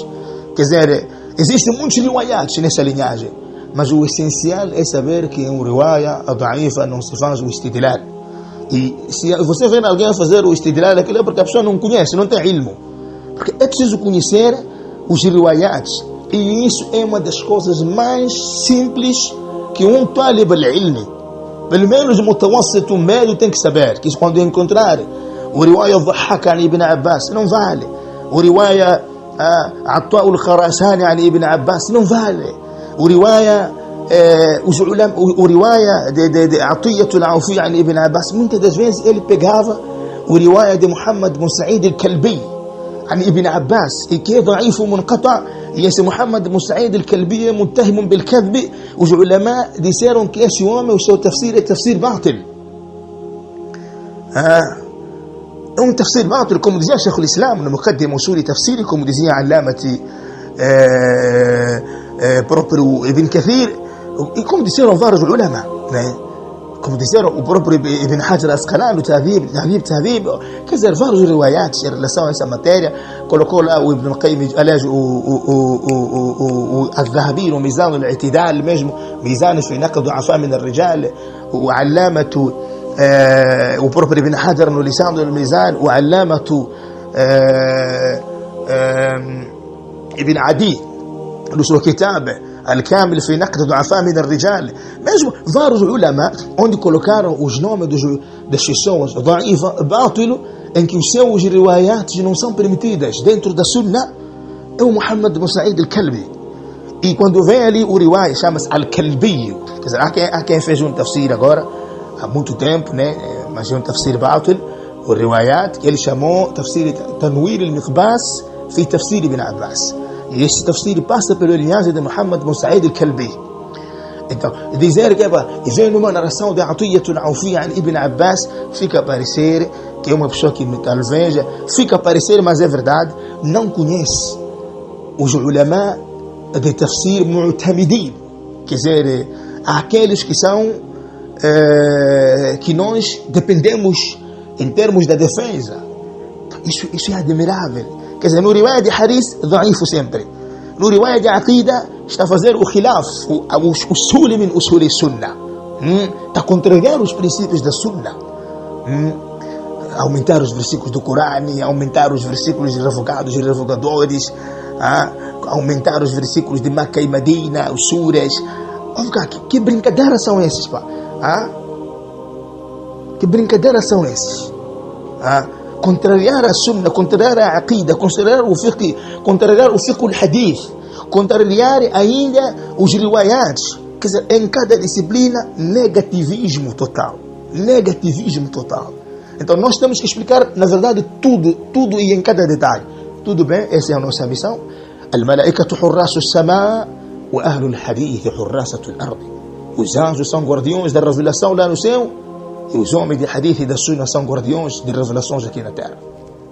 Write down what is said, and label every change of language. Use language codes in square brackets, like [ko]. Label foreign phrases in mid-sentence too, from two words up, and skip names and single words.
[pt] Quer dizer, existem muitos riwayats nessa linhagem, mas o essencial é saber que um [ar] رواية ضعيفة [pt] não se faz o istidlal. E se você vê alguém fazer o istidlal, aquilo é porque a pessoa não conhece, não tem ilmo. Porque é preciso conhecer os riwayats, e isso é uma das coisas mais simples que um [ar] طالب العلم, [pt] pelo menos o mutawassit, o médio, tem que saber. Que quando encontrar o riwayah Dhahhak an Ibn Abbas, não vale. O riwayah Atta al-Khurasani an Ibn Abbas, não vale. O riwaya de Atiyya al-Awfi an Ibn Abbas, muitas das vezes ele pegava o riwaya de Muhammad bin Sa'id al-Kalbi an Ibn Abbas, e que é [ar] ضعيف منقطع, [pt] e esse Muhammad bin Sa'id al-Kalbi é [ar] متهم بالكذب. [pt] Os ulama disseram que esse homem, o seu tafsir é [ar] تفسير باطل. [pt] É um [ar] تفسير باطل, [pt] como dizia Sheikh al-Islam no Muqaddim Usul Tafsiri, como dizia Allamati próprio Ibn Kathir, e como disseram vários ulama, né? Como disseram o próprio Ibn Hajar Asqalani, o Tahdhib, quer dizer, vários riwayats em relação a essa matéria. Colocou lá o Ibn Qayyim, aliás, o Al-Dhahabi no Mizan al-I'tidal mesmo, Mizan fi Naqd Du'afa min al-Rijal, o Allamatu, o próprio Ibn Hajar no Lisan al-Mizan, o Allamatu Ibn Adi no seu kitab Al-Kamil fi Naqd Du'afa min al-Rijal, mesmo vários ulama onde colocaram os nomes das pessoas [ar] ضعيفة، باطلة, [pt] em que os seus riwayats não são permitidas dentro da Sunnah, é o Muhammad bin Sa'id al-Kalbi. E quando vem ali o riwaya, chama-se Al-Kalbi. Quer dizer, há quem fez um tafsir agora, há muito tempo, né? Mas é um [ar] تفسير باطل, [pt] o riwayat, que ele chamou tafsir Tanwir al-Miqbas fi tafsir Ibn Abbas. E esse tafsir passa pela linhagem de Muhammad bin Sa'id al-Kalbi. Então, dizer que vem numa narração de Atiyya al-Awfi an Ibn Abbas, fica a parecer que é uma pessoa que talvez, fica a parecer, mas é verdade, não conhece os ulama de [ar] تفسير معتمدين, [pt] quer dizer, aqueles que são que nós dependemos em termos da defesa. Isso é admirável. Quer dizer, no riwaya de hadith, ضعيف sempre. No riwaya de aqida, está a fazer o khilaf, o [ar] أصل من أصول السنة. [pt] Está a contrariar os princípios da sunnah. Aumentar os versículos do Corão, aumentar os versículos de revogados e revogadores, aumentar os versículos de Makkah e Medina, os suras. Que brincadeiras são esses, pá? Que brincadeiras são esses? Contrariar a Sunnah, contrariar a Aqida, contrariar o [ar] فقه الحديث, [pt] contrariar ainda os riwayats. Quer dizer, em cada disciplina, negativismo total. Então nós temos que explicar, na verdade, tudo e em cada detalhe. Tudo bem, essa é a nossa missão. [ar] الملائكة حراس السماء وأهل الحديث حراسة الأرض. [pt] Os anjos são guardiões da revelação lá no céu, e os homens de hadith e da sunna são guardiões de revelações aqui na terra.